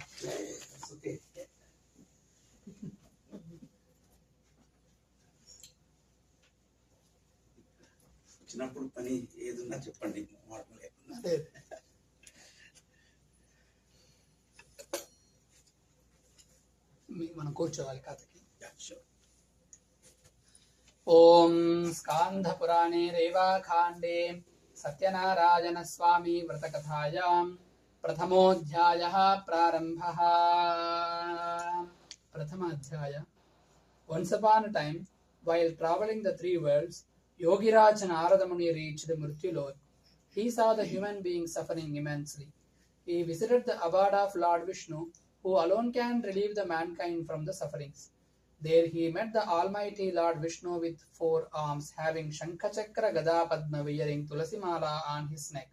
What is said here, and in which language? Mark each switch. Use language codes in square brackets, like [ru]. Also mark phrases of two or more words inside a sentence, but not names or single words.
[te] ఓకే వచ్చినప్పుడు పని ఏదున్నా చెప్పండి మాట లేకుండా అదే మనం కూర్చోవాలి కథకి [sa] ओम स्कांधपुराणे रेवाखांडे सत्यनारायण स्वामी व्रतकथायां प्रथमोऽध्यायः प्रारम्भः प्रथमाध्याय [en] Once upon a time, while traveling the three worlds, Yogiraj Narada Muni reached Mrityulok. He saw the human beings suffering immensely. He visited the abode of Lord Vishnu, who alone can relieve the mankind from the sufferings. There he met the Almighty Lord Vishnu with 4 arms, having Shankachakra Gada Padma wearing Tulasimala on his neck.